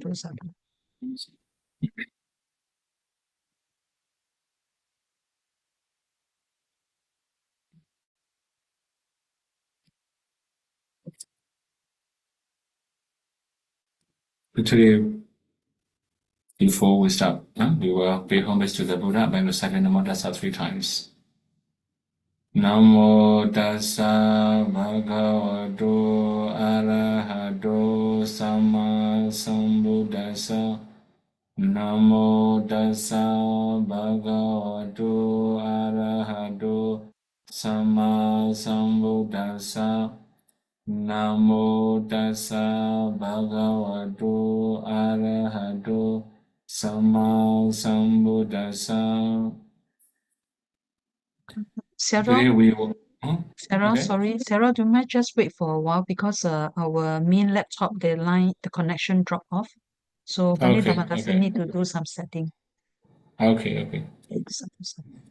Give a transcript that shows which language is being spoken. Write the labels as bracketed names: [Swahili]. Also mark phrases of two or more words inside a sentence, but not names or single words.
[English] Today, before we start, we will pay homage to the Buddha by reciting Namo Tassa 3 times. [Pali] Namo Tassa Bhagavato Arahato Sammasambuddhassa. Namo Tassa Bhagavato Arahato Sammasambuddhassa. Namo Tassa Bhagavato Arahato Sammasambuddhassa. [English] Today we will. Sarah, Okay. sorry. Sarah, do you mind just wait for a while because our main laptop, the connection dropped off. So Pandit Okay. Dhammakasa Okay. need to do some setting. Okay. Okay. Sadhu.